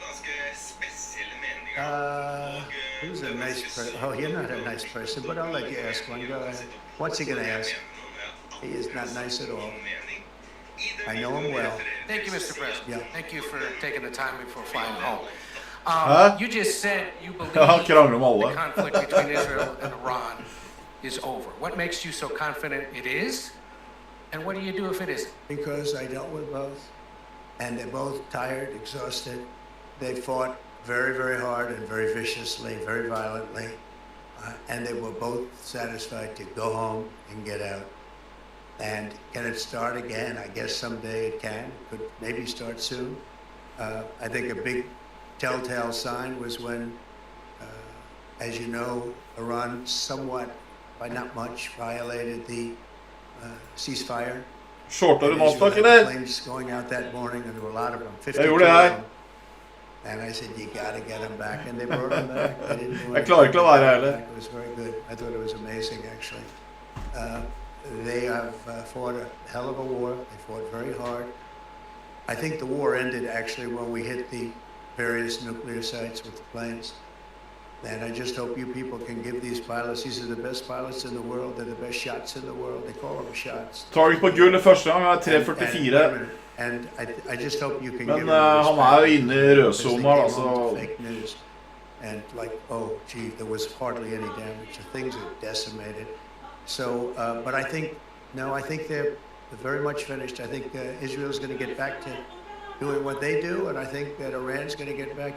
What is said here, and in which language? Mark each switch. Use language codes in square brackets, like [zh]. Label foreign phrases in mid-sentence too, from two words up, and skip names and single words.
[en] Who's a nice person? Oh, you're not a nice person, but I'll let you ask one. Go ahead. What's he going to ask? He is not nice at all. I know him well. Thank you, Mr. President. Yeah. Thank you for taking the time before flying home. Huh? You just said you believe [no] Ja, krangler om alle. [en] the conflict between Israel and Iran is over. What makes you so confident it is? And what do you do if it isn't? Because I dealt with both, and they're both tired, exhausted. They fought very, very hard and very viciously, very violently, and they were both satisfied to go home and get out. And can it start again? I guess someday it can. It could maybe start soon. I think a big telltale sign was when, as you know, Iran somewhat, by not much, violated the ceasefire. [no] Shortar du [en] And Israel [no] Nasdaq, [en] had [no] eller? [en] planes going out that morning, and there were a lot of them, 52 [no] Jeg [en] of [no] gjorde det her. [en] them. And I said, you got to get them back. And they brought them back. They didn't do [no] Jeg klarer ikke å la være heller. [en] It was very good. I thought it was amazing, actually. They have fought a hell of a war. They fought very hard. I think the war ended, actually, when we hit the various nuclear sites with the planes. And I just hope you people can give these pilots, these are the best pilots in the world, they're the best shots in the world, they call them shots. [no] Target på gull første gang, han er 3,44. [en] And I just hope you can [no] Men [en] give them [no] han er jo inne i rødsona, [en] because they [no] altså. [en] came on to fake news. And like, oh, gee, there was hardly any damage, the things are decimated. So, but I think, no, I think they're very much finished. I think Israel's going to get back to doing what they do, and I think that Iran's going to get back.